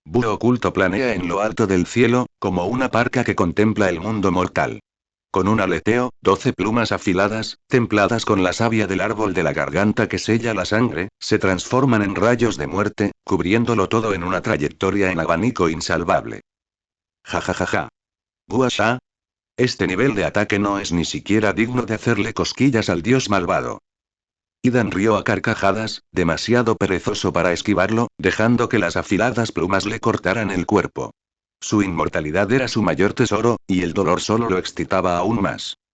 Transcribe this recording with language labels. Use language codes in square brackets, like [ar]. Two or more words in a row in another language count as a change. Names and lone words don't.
[es] Búho oculto planea en lo alto del cielo, como una parca que contempla el mundo mortal. Con un aleteo, 12 plumas afiladas, templadas con la savia del árbol de la garganta que sella la sangre, se transforman en rayos de muerte, cubriéndolo todo en una trayectoria en abanico insalvable. Ja ja ja ja. Guasha. Este nivel de ataque no es ni siquiera digno de hacerle cosquillas al dios malvado. Idan rió a carcajadas, demasiado perezoso para esquivarlo, dejando que las afiladas plumas le cortaran el cuerpo. Su inmortalidad era su mayor tesoro, y el dolor solo lo excitaba aún más.